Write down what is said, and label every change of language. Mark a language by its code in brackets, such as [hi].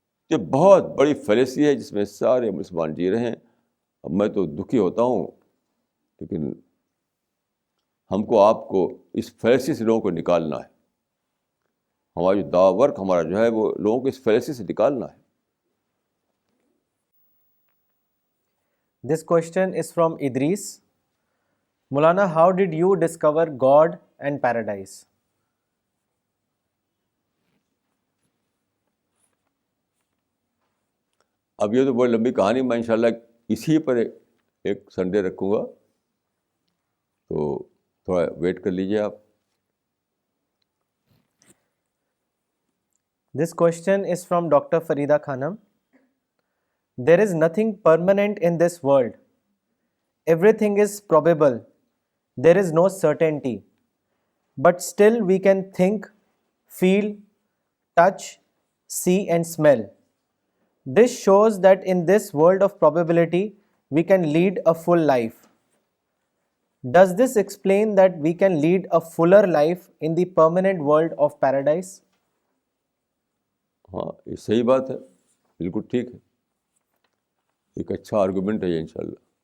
[ur] یہ بہت بڑی فلیسی ہے جس میں سارے مسلمان جی رہے ہیں. اب میں تو دکھی ہوتا ہوں، لیکن ہم کو آپ کو اس فلیسی سے لوگوں کو نکالنا ہے. ہمارا جو دعوی ورک ہمارا جو ہے وہ لوگوں کو اس فیلسی سے نکالنا ہے. [en] This question is from Idris. Maulana, how did you discover God and paradise? [ur] اب یہ تو بڑی لمبی کہانی، میں انشاءاللہ اسی پر ایک سنڈے رکھوں گا، تو تھوڑا ویٹ کر لیجیے آپ. [en] This question is from Dr. Farida Khanam. There is nothing permanent in this world. Everything is probable. There is no certainty. But still we can think, feel, touch, see and smell. This shows that in this world of probability, we can lead a full life. Does this explain that we can lead a fuller life in the permanent world of paradise? [ur] ہاں یہ صحیح بات ہے، بالکل ٹھیک ہے، ایک اچھا آرگومنٹ ہے یہ انشاءاللہ.